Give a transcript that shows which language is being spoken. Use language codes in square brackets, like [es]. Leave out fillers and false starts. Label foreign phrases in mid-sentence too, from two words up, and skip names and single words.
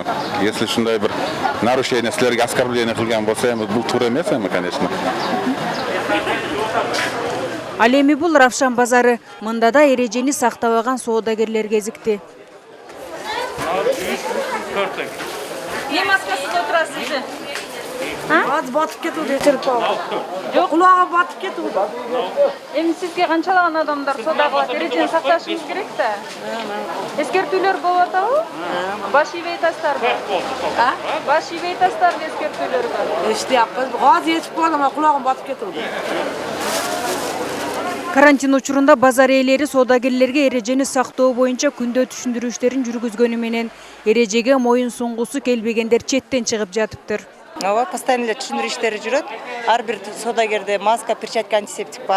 [ky] Если ушундай бир нарушение, силерге оскорбление кылган болсо, эми бул туура эмес эми, конечно. Ал эми бул Равшан базары. Мында да эрежени сактабаган соодагерлер кезикти. Эмне маскасыз отурасыз же? [uz] Hozir botib ketdi, chirib qoldi. Yo'q, qulog'i botib ketdi. [ky] Эми сизге канчалаган адамдар соода кылат, эрежени сакташыңыз керек да. Эскертүүлөр болуп атабы? Баш ийбей атасыздарбы? Баш ийбей атасыздарбы эскертүүлөргө? [uz] Eshityapmiz. Hozir yetib qoldim, qulog'im botib ketdi. [ky] Карантин учурунда базар ээлери соодагерлерге эрежени сактоо боюнча күндө түшүндүрүү иштерин жүргүзгөнү менен эрежеге моюн сунгусу келбегендер четтен чыгып жатыптыр. Ооба, постоянно эле түшүндүрүү иштери жүрөт. Ар бир соодагерде маска, перчатка, антисептик бар.